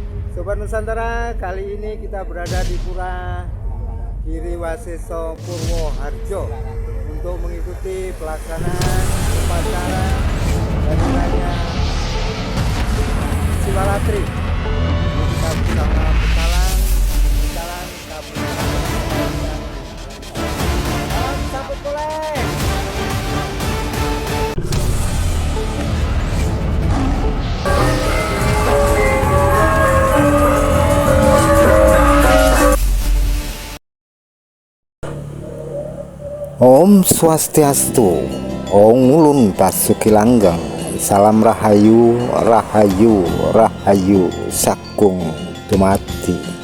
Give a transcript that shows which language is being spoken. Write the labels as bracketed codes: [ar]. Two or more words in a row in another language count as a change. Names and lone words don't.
[id] Sobat Nusantara, kali ini kita berada di Pura Giriwaseso Purwoharjo untuk mengikuti pelaksanaan upacara Hari Raya Siwalatri. Kita bersama pecalang kabupaten. Salam sambut boleh. Om Swastiastu, Om Ulun Basuki Langgeng, Salam Rahayu, Rahayu, Rahayu, Sakung Dumati.